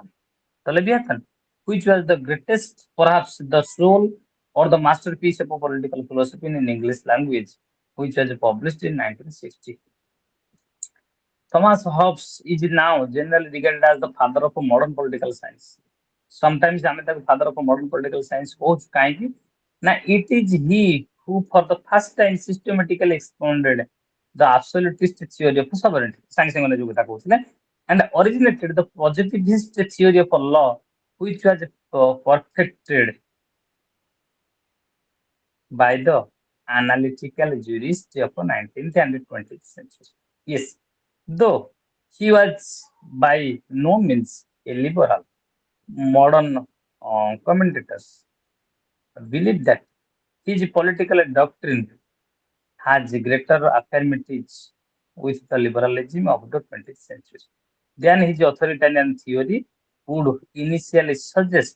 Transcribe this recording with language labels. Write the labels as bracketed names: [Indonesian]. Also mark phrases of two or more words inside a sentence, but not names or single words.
[English] The Leviathan, which was the greatest, perhaps the soul or the masterpiece of a political philosophy in English language, which was published in 1960. Thomas Hobbes is now generally regarded as the father of modern political science. Sometimes [Odia] ଆମେ ତାକୁ [English] father of modern political science [Odia] କହୁଛୁ କାହିଁକି ନା [English] it is he who for the first time systematically expounded the absolutist theory of sovereignty [Odia] ସାଙ୍ଗେ ସାଙ୍ଗେ ଯୋଉ କଥା କହୁଥିଲେ [English] and originated the positivist theory of law which was perfected by the analytical jurists of the 19th and 20th century. Yes, though he was by no means a liberal, modern commentators believe that his political doctrine has greater affinities with the liberalism of the 20th century than his authoritarian theory would initially suggest.